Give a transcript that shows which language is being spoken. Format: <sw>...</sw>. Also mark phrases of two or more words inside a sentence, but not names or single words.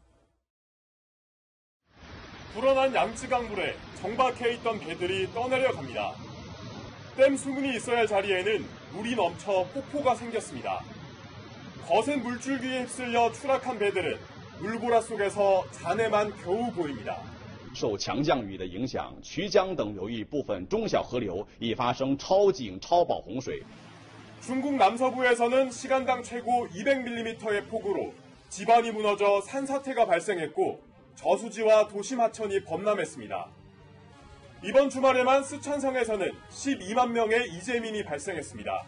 <ko>불어난 양쯔강물에 정박해 있던 배들이 떠내려갑니다. 댐 수문이 있어야 할 자리에는 물이 넘쳐 폭포가 생겼습니다. 거센 물줄기에 휩쓸려 추락한 배들은 물보라 속에서 잔해만 겨우 보입니다.</ko> <zh>受强降雨的影响，衢江等流域部分中小河流已发生超警超暴洪水。</zh> <ko>중국 남서부에서는 시간당 최고 200mm의 폭우로 지반이 무너져 산사태가 발생했고 저수지와 도심 하천이 범람했습니다. 이번 주말에만 쓰촨성에서는 12만 명의 이재민이 발생했습니다.</ko>